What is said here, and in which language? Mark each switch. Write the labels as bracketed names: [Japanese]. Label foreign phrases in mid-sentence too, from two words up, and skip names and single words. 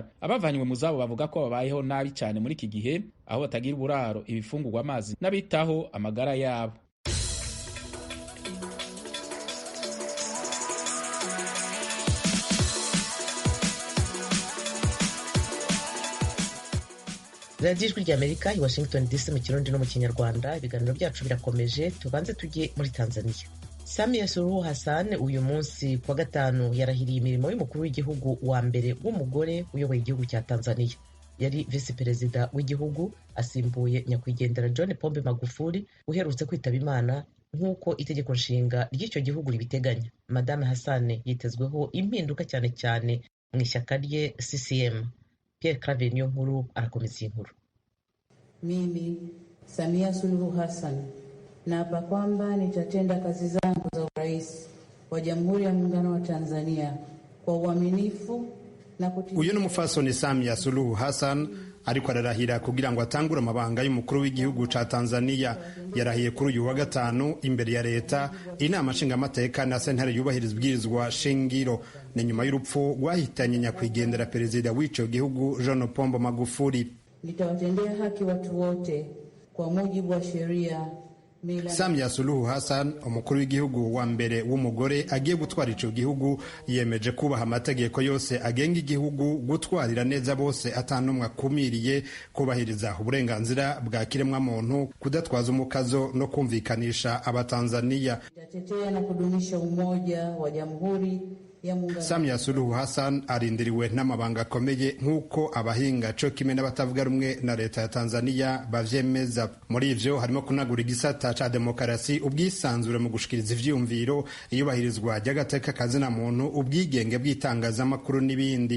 [Kinyarwanda] Abavanywe mu zabo bavuga ko babayeho nabi cyane muri iki gihe, aho batagira uburaro, ibifungurwa, amazi n'abitaho amagara yabo. Radio Ijwi ry'Amerika i Washington DC mu Kirundi no mu Kinyarwanda. Ibiganiro byacu birakomeje. Tubanze tujye muri Tanzania. Samia Suluhu Hassan uyu munsi kwa gatanu yarahiriye imirimo y'umukuru w'igihugu wa mbere w'umugore uyoboye igihugu cya Tanzania. Yari visi perezida w'igihugu asimbuye nyakwigendera John Pombe Magufuli uherutse kwitaba Imana nk'uko itegeko nshinga ry'icyo gihugu ribiteganya. Madame Hassan yitezweho impinduka cyane cyane mu ishyaka rye CCM. [Rundi] Pierre Claver niyo nkuru arakomeza inkuru. [Swahili] Mimi Samia Suluhu Hassan naapa kwamba nitatenda kazi zangu za urais wa Jamhuri ya Muungano wa Tanzania kwa uaminifu na kutimiza. [Rundi] Uyu ni umufasoni Samia Suluhu Hassan ariko ararahira kugira ngo atangure amabanga y'umukuru w'igihugu ca Tanzania. Yarahiye kuri uyu wa gatanu imbere ya leta, inama nshingamateka na sentare yubahiriza ibwirizwa shingiro. Ni nyuma y'urupfu rwahitanye nyakwigendera perezida w'ico gihugu John Pombe Magufuli. [Swahili] Nitawatendea haki watu wote kwa mujibu wa sheria. [Rundi] Samia Suluhu Hassan, umukuru w'igihugu wa mbere w'umugore agiye gutwara ico gihugu, yemeje kubaha amategeko yose agenga igihugu, gutwarira neza bose atanumwe akumiriye, kubahiriza uburenganzira bwa kiremwa muntu, kudatwaza umukazo no kumvikanisha abatanzania. [Swahili] Nitatetea na kudumisha umoja wa Jamhuri. [Rundi] Samia Suluhu Hassan arindiriwe n'amabanga akomeye nk'uko abahinga co kimwe n'abatavuga rumwe na leta ya Tanzania bavyemeza. Muri ivyo harimo kunagura igisata ca demokarasi, ubwisanzure mu gushikiriza ivyumviro, iyubahirizwa ry'agateka kazina muntu, ubwigenge bw'itangazamakuru n'ibindi.